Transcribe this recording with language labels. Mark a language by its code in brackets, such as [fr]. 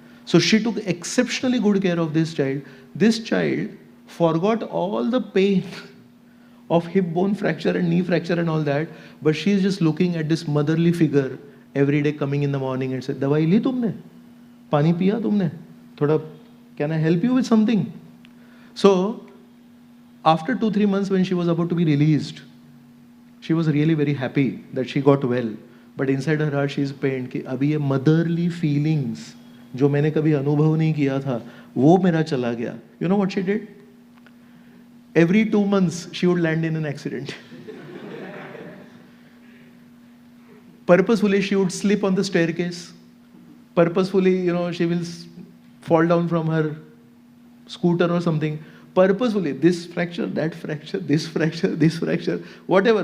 [en] So she took exceptionally good care of this child. This child forgot all the pain of hip bone fracture and knee fracture and all that, but she is just looking at this motherly figure every day coming in the morning and said, [hi] "Dawai li tumne? Pani piya tumne? [en] Thoda, can I help you with something?" So after 2-3 months, when she was about to be released, she was really very happy that she got well. But inside her heart, she is pained [hi] कि अभी ये [en] motherly feelings [hi] जो मैंने कभी अनुभव नहीं किया था, वो मेरा चला गया. [en] You know what she did? Every 2 months, she would land in an accident. Purposefully, she would slip on the staircase. Purposefully, she will fall down from her scooter or something. Purposefully, this fracture, that fracture, this fracture, whatever.